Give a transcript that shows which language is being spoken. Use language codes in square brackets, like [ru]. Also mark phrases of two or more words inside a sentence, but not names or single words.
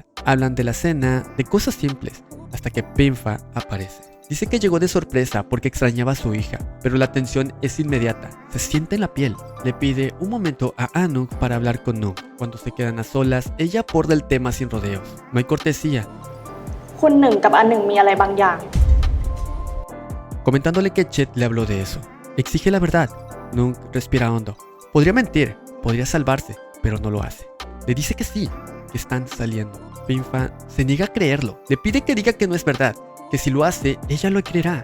[es] Hablan de la cena, de cosas simples, hasta que Pinfa aparece. Dice que llegó de sorpresa porque extrañaba a su hija, pero la tensión es inmediata, se siente en la piel. Le pide un momento a Anung para hablar con Nung. Cuando se quedan a solas, ella aborda el tema sin rodeos. No hay cortesía. [th] คุณหนึ่งกับอันหนึ่งมีอะไรบางอย่าง [es] Comentándole que Chet le habló de eso. Exige la verdad. Nung respira hondo. Podría mentir, podría salvarse, pero no lo hace. Le dice que sí, que están saliendo. Pinfa se niega a creerlo. Le pide que diga que no es verdad, que si lo hace, ella lo creerá.